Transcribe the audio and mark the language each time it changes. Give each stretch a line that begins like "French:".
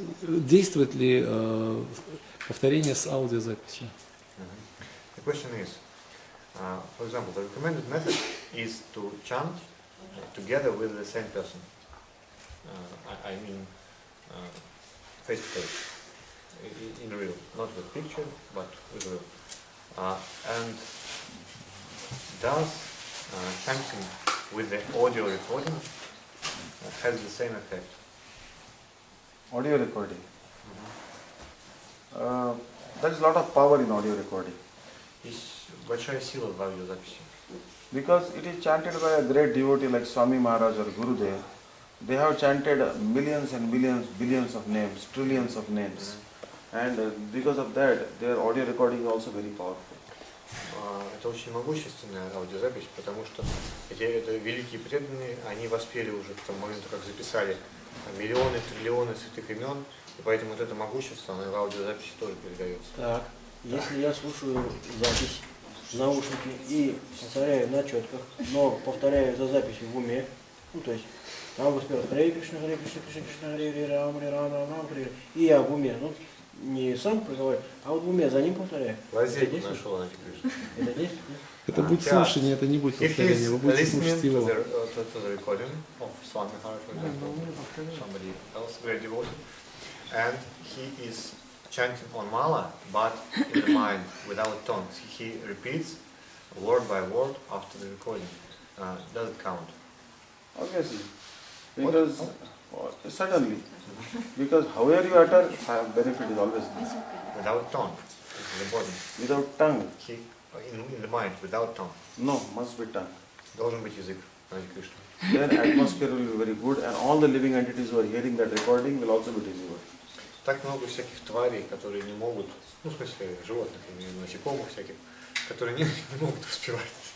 Russian: Действует ли повторение с аудиозаписью?
English: The question is, for example, the recommended method is to chant together with the same person. I mean, face to face, in real, not with picture, but with real. And does chanting with the audio recording has the same effect? Audio recording. There is a lot of power in audio recording.
Russian: Есть большая сила в аудиозаписи.
English: Because it is chanted by a great devotee like Swami Maharaj or Gurudev. They have chanted millions and millions, billions of names, trillions of names. And because of that, their audio recording is also very powerful.
Russian: Это очень могущественная аудиозапись, потому что это великие преданные, они воспели уже к тому моменту, как записали миллионы, триллионы святых имен, и поэтому вот это могущество, оно в аудиозаписи тоже передается. Так, если я слушаю запись в наушники и повторяю на четках, но повторяю за записью в уме, ну то есть там воспевают Харе Кришна, Харе Кришна, Кришна Кришна, Харе Рама, Харе Рама, Рама, Харе, и я в уме, ну не сам проговариваю, а вот в уме за ним повторяю. Лазейку нашел, Харе Кришна. Это действует? Это будет слушание, это не будет повторение, вы будете слушать его.
English: To the recording of Swami Maharaj, for example, somebody else, very devoted, and he is chanting on mala, but in the mind, without tongues. He repeats word by word after the recording. Does it count? Obviously. Because, certainly. Because however you utter, benefit is always there. Without tongue, it's important. Without tongue? In the mind, without tongue. No, must be tongue.
Russian: Должен быть язык, Hare Krishna.
English: Then atmosphere will be very good and all the living entities who are hearing that recording will also be delivered.
Russian: Так много всяких тварей, которые не могут, ну в смысле животных, я имею в виду насекомых всяких, которые не могут успевать.